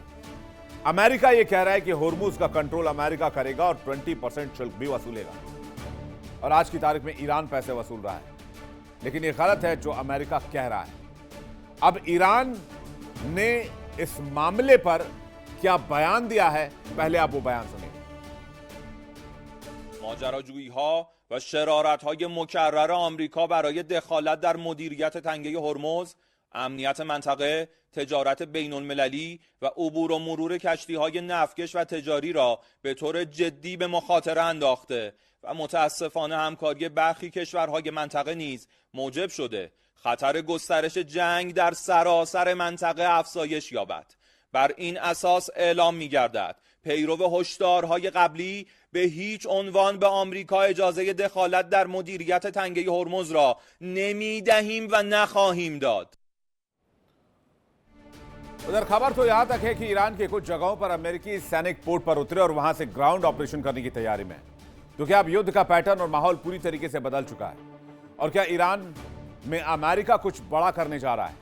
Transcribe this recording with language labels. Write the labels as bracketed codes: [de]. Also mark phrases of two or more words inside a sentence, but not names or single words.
[hi] अमेरिका यह कह रहा है कि होर्मुज का कंट्रोल अमेरिका करेगा और 20% शुल्क भी वसूलेगा। और आज की तारीख में ईरान पैसे वसूल रहा है, लेकिन यह गलत है जो अमेरिका कह रहा है। अब ईरान ने इस मामले पर क्या बयान दिया है, पहले आप वो बयान सुनिए। [fa] ماجراجویی‌ها و شرارت‌های مکرر آمریکا برای دخالت در مدیریت تنگه هرمز، امنیت منطقه، تجارت بین‌المللی و عبور و مرور کشتی‌های نفتکش و تجاری را به طور جدی به مخاطره انداخته و متاسفانه همکاری برخی کشورهای منطقه نیز موجب شده خطر گسترش جنگ در سراسر منطقه افزایش یابد. بر این اساس اعلام می‌گردد پیرو هشدارهای قبلی به هیچ عنوان به آمریکا اجازه دخالت در مدیریت تنگه هرمز را نمی‌دهیم و نخواهیم داد. [hi] उधर खबर तो यहां तक है कि ईरान के कुछ जगहों पर अमेरिकी सैनिक पोर्ट पर उतरे और वहां से [en] ground operation [hi] करने की तैयारी में है। तो क्या अब युद्ध का पैटर्न और माहौल पूरी तरीके से बदल चुका है? और क्या ईरान में अमेरिका कुछ बड़ा करने जा रहा है?